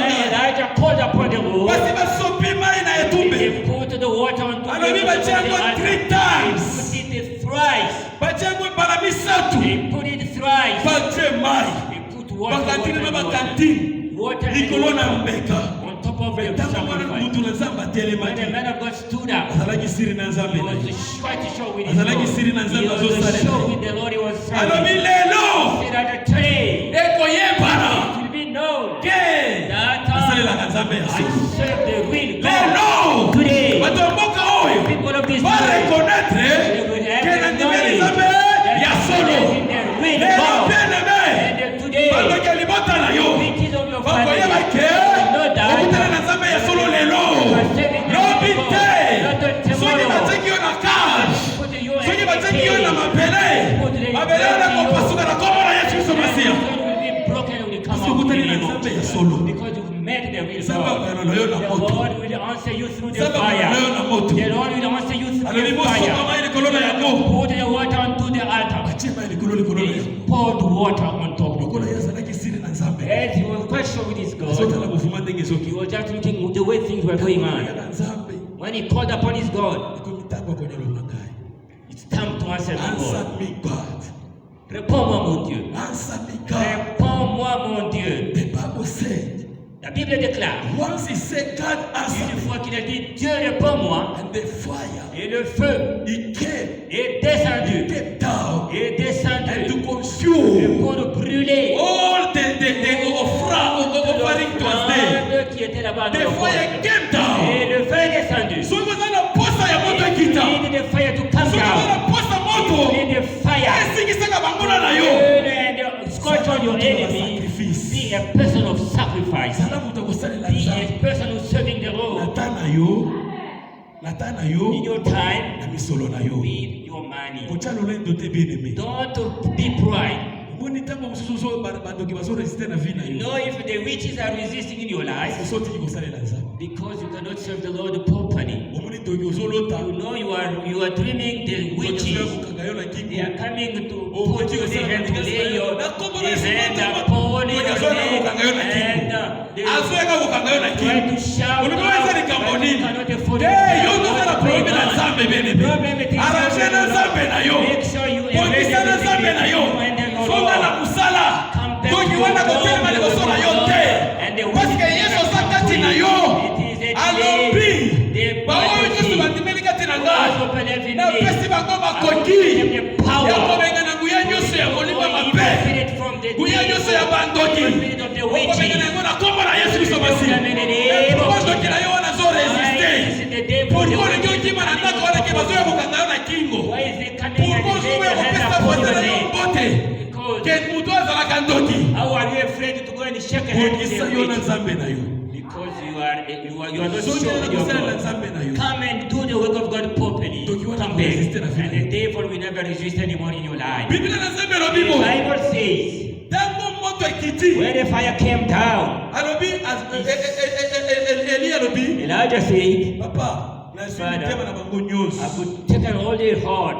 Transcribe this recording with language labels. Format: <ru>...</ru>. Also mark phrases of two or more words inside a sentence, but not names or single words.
<en>when</en> <ln>ngai.</ln> <en>Elijah called upon the Lord,</en> <ln>Basi basopi mai na etumbe.</ln> <en>they put the water onto</en> <ln>Alobi</ln> <en>the</en> <ln>batie yango</ln> <en>altar. 3 They times. put it thrice.</en> <ln>Batie yango ebala misatu.</ln> <en>They put it thrice.</en> <ln>Batie mai.</ln> <en>They put water,</en> <ln>Bakantine na</ln> <en>water,</en> <ln>bakantine.</ln> <en>water, and</en> <ln>Likolo na</ln> <en>water</en> <ln>mbeka.</ln> <en>on top of the</en> <ln>Ntango mwana</ln> <en>sacrifice.</en> <ln>mutu na Nzambe</ln> <en>When the</en> <ln>atelemaki.</ln> <en>man of God stood up,</en> <ln>Azalaki siri na Nzambe</ln> <en>he</en> <ln>na ye.</ln> <en>was quite sure with his</en> <ln>Azalaki siri na</ln> <en>Lord.</en> <ln>Nzambe</ln> <en>He was</en> <ln>azosalela.</ln> <en>sure with the Lord he was</en> <ln>Alobi</ln> <en>serving.</en> <ln>lelo.</ln> <en>He said at the tree,</en> <ln>Ekoyebana.</ln> <en>it will be known</en> <ln>Ke.</ln> <en>that</en> <ln>Asalelaka Nzambe ya</ln> <en>I</en> <ln>solo.</ln> <en>serve the real God.</en> <ln>Lelo.</ln> <en>Today,</en> <ln>Bato ya mboka oyo.</ln> <en>people of this</en> <ln>Ba</ln> <en>world,</en> <ln>reconnaître</ln> <en>they will have</en> <ln>ke na</ln> <en>the</en> <ln>ndimeli</ln> <en>knowledge</en> <ln>Nzambe ya</ln> <en>that</en> <ln>solo.</ln> <en>in the real</en> <ln>Lelo</ln> <en>God.</en> <ln>bien-aimé.</ln> <en>And today,</en> <ln>Bandoki ya libota na yo.</ln> <en>riches of your family,</en> <ln>Bakoyeba ke.</ln> <en>know that</en> <ln>Okutana na Nzambe ya solo lelo.</ln> <en>you are serving the</en> <ln>Lobi</ln> <en>real</en> <ln>te.</ln> <en>God. Not</en> <ln>Soki</ln> <en>tomorrow.</en> <ln>bateki yo na cage.</ln> <en>Put your</en> <ln>Soki bateki yo na</ln> <en>hand</en> <ln>mabele. Mabele wana kopasuka na kombo na Yesu Kristo Masiya.</ln> <en>will be broken when you come</en> <fr>Parce que</fr> <en>out in</en> <ln>okutani</ln> <en>the</en> <ln>na</ln> <en>name of</en> <ln>Nzambe ya</ln> <en>Jesus.</en> <ln>solo.</ln> <en>Because you've met the real</en> <ln>Nzambe</ln> <en>God.</en> <ln>akoyalola yo na</ln> <en>The</en> <ln>moto.</ln> <en>Lord will answer you through the</en> <ln>Nzambe akoyalola yo</ln> <en>fire.</en> <ln>na moto.</ln> <en>The Lord will answer you through</en> <ln>Alobi</ln> <en>the</en> <ln>bosoka</ln> <en>fire.</en> <ln>mai likolo na yango.</ln> <en>Put the water onto the altar.</en> <ln>Batie mai likolo likolo na yango.</ln> <en>Poured water on top.</en> <ln>Lokola ye azalaki siri na Nzambe.</ln> <en>As he was quite sure with his God,</en> <ln>Azotala movement ndenge</ln> <en>he</en> <ln>ezoki.</ln> <en>was just looking at the way things were going</en> <ln>Ya</ln> <en>on.</en> <ln>na Nzambe.</ln> <en>When he called upon his God,</en> <ln>Ekomi ntango akonyalola ngai.</ln> <en>it's time to answer the Answer Lord. me God.</en> <fr>Réponds-moi, mon Dieu.</fr> <en>Answer me God.</en> <fr>Réponds-moi, mon Dieu.</fr> <en>The Bible said,</en> <fr>La Bible déclare,</fr> <en>once he said God answer</en> <fr>une</fr> <en>me,</en> <fr>fois qu'il a dit Dieu réponds-moi,</fr> <en>and the fire,</en> <fr>et le feu</fr> <en>he came,</en> <fr>est descendu,</fr> <en>came down,</en> <fr>est</fr> <en>and</en> <fr>descendu,</fr> <en>to consume</en> <fr>pour brûler</fr> <en>all the offering to us there.</en> <fr>l'âme qui était là-bas. dans</fr> <en>The</en> <fr>le</fr> <en>fire</en> <fr>corps.</fr> <en>came down.</en> <fr>Et le feu est descendu.</fr> <en>So it was not a</en> <ln>posa ya moto ekita.</ln> <en>You need the fire to come So it was down. not a</en> <ln>posa moto.</ln> <en>You need the fire.</en> <ln>Esingisaka banguna na yo.</ln> <en>And scorch on your enemy. Sacrifice. Be a person of sacrifice.</en> <ln>Zala moto akosalela</ln> <en>Be</en> <ln>Nzambe.</ln> <en>a person who's serving the Lord.</en> <ln>Nata na yo,</ln> <en>In your time, with your money. Don't be pride. Know if the witches are resisting in your life because you cannot serve the Lord properly. You know you are dreaming the witches. They are coming to put your hand to lay your hand upon your neck and they try to shout out that you cannot afford it. Make sure you embrace the</en> <ln>songa na musala toki wana kotema liboso na yo te</ln> <fr>parce que</fr> <ln>Yesu aza kati na yo alobi baoyo nyonso bandimeli kati na ngai napesi bango makoki ya kobenga na nguya nyonso ya kolimba mabe nguya nyonso ya bandoki okobenga na yango na kombo na Yesu Kristo Masihi bandoki na yo wana zo resiste pourquoi olingi okima na ndako wana ke bazoya kokanga yo na kingo pourquoi ozoya kopesa bote na yo mbote.</ln> <en>How are you afraid to go and shake a hand with your witch? Because you are not sure of your God. Come and do the work of God properly. Come back. And the devil will never resist anymore in your life. The Bible says, when the fire came down, Elijah said, Father, I could take all their heart.</en>